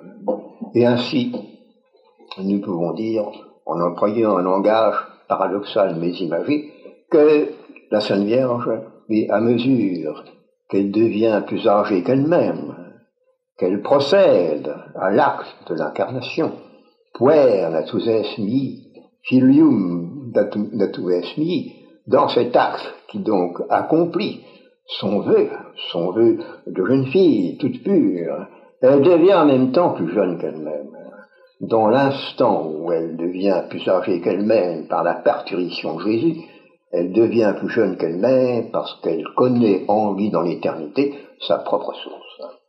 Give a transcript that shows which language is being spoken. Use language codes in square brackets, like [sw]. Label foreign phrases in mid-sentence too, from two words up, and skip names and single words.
[fr] Et ainsi, nous pouvons dire, en employant un langage paradoxal mais imagé, que la Sainte Vierge, à mesure qu'elle devient plus âgée qu'elle-même, qu'elle procède à l'acte de l'incarnation, [la] puer natus est mi, filium natus est mi, [fr] dans cet acte qui donc accomplit son vœu de jeune fille toute pure, elle devient en même temps plus jeune qu'elle-même. Dans l'instant où elle devient plus âgée qu'elle-même par la parturition de Jésus, elle devient plus jeune qu'elle-même parce qu'elle connaît en lui dans l'éternité sa propre source.